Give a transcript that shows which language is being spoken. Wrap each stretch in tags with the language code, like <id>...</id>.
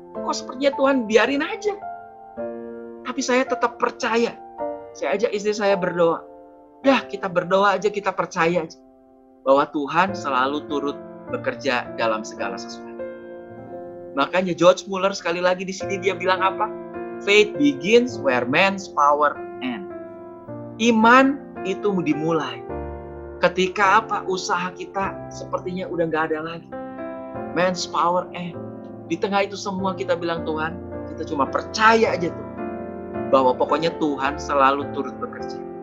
<id>Kok sepertinya Tuhan biarin aja? Tapi saya tetap percaya. Saya ajak istri saya berdoa. Dah kita berdoa aja, kita percaya aja. Bahwa Tuhan selalu turut bekerja dalam segala sesuatu. Makanya George Mueller sekali lagi di sini dia bilang apa?</id> <en>Faith begins where man's power ends.</en> <id>Iman itu dimulai ketika apa? Usaha kita sepertinya udah nggak ada lagi.</id> <en>Man's power end.</en> <id>Di tengah itu semua kita bilang, Tuhan, kita cuma percaya aja tuh bahwa pokoknya Tuhan selalu turut bekerja.</id>